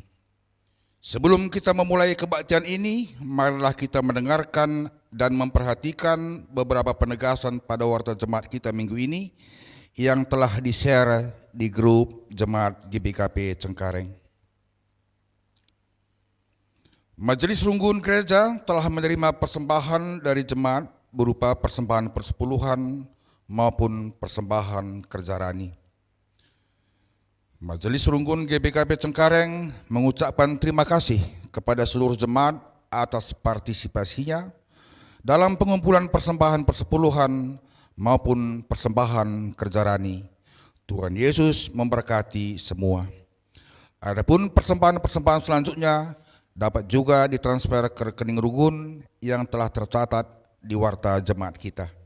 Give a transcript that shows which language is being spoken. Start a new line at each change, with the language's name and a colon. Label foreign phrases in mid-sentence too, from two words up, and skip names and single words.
Indonesian: Sebelum kita memulai kebaktian ini, marilah kita mendengarkan dan memperhatikan beberapa penegasan pada warta jemaat kita minggu ini yang telah di-share di grup jemaat GBKP Cengkareng. Majelis Runggun Gereja telah menerima persembahan dari jemaat berupa persembahan persepuluhan maupun persembahan kerja rani. Majelis Runggun GBKP Cengkareng mengucapkan terima kasih kepada seluruh jemaat atas partisipasinya dalam pengumpulan persembahan persepuluhan maupun persembahan kerja rani. Tuhan Yesus memberkati semua. Adapun persembahan-persembahan selanjutnya dapat juga ditransfer ke rekening Runggun yang telah tercatat di warta jemaat kita.